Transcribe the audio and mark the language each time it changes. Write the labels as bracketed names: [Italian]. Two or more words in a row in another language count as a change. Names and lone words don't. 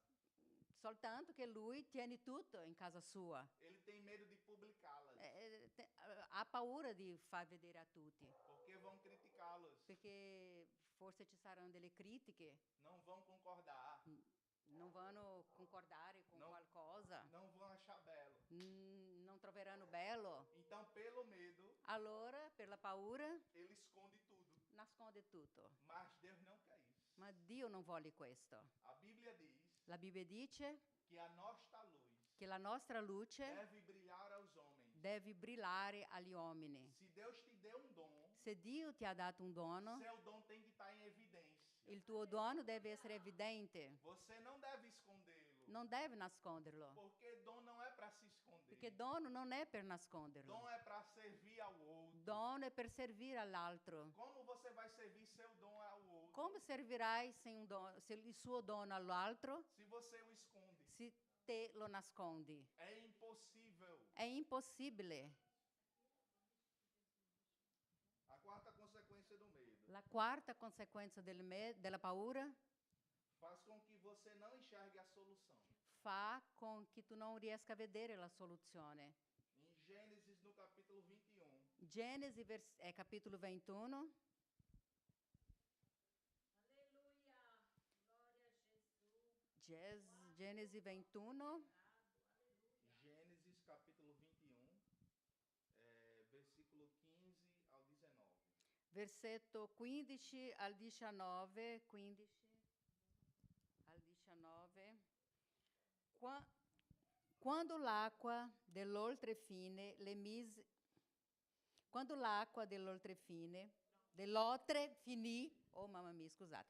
[Italian] soltanto che lui tiene tutto in casa sua. [Portuguese] Ele tem medo de publicá-las, [Italian] Ha paura di far vedere a tutti, [Portuguese] porque vão criticá-los, [Italian] perché forse ci saranno delle critiche, [Portuguese] não vão concordar, [Italian] non vanno a concordare con No. qualcosa, [Portuguese] não vão achar belo. [Italian] non troveranno bello. [Portuguese] Então, pelo medo, [Italian] Allora, per la paura, [Portuguese] ele esconde tudo. [Italian] nasconde tutto. [Portuguese] Mas Deus não quer isso. [Italian] Ma Dio non vuole questo. [Portuguese] A Bíblia diz [Italian] La Bibbia dice [Portuguese] que a nossa luz [Italian] che la nostra luce [Portuguese] deve brilhar aos homens. [Italian] deve brillare agli uomini. [Portuguese] Se Deus te deu um dom, [Italian] Se Dio ti ha dato un dono, [Portuguese] seu dom tem que estar em evidência. [Italian] il tuo dono deve essere evidente. [Portuguese] Você não deve escondê-lo, [Italian] Non deve nasconderlo, [Portuguese] porque dom não é para se esconder. [Italian] perché dono non è per nasconderlo. [Portuguese] Dom é para servir ao outro. [Italian] Dono è per servire all'altro. [Portuguese] Como você vai servir seu dom ao outro [Italian] Come servirai se il suo dono all'altro [Portuguese] se você o esconde? [Italian] se te lo nascondi? [Portuguese] É impossível. [Italian] È impossibile. [Portuguese] A quarta consequência do medo [Italian] La quarta conseguenza della paura [Portuguese] faz com que você não enxergue a solução. [Italian] fa con che tu non riesca a vedere la soluzione. [Portuguese] Em Gênesis, no capítulo 21, [Italian] Genesi, capitolo 21, Genesi 21, [Portuguese] Gênesis capítulo 21, versículo 15 ao 19. [Italian] versetto 15 al 19, 15. 19. Quando l'acqua dell'oltrefine le mise... Quando l'acqua dell'oltre finì, oh mamma mia, scusate.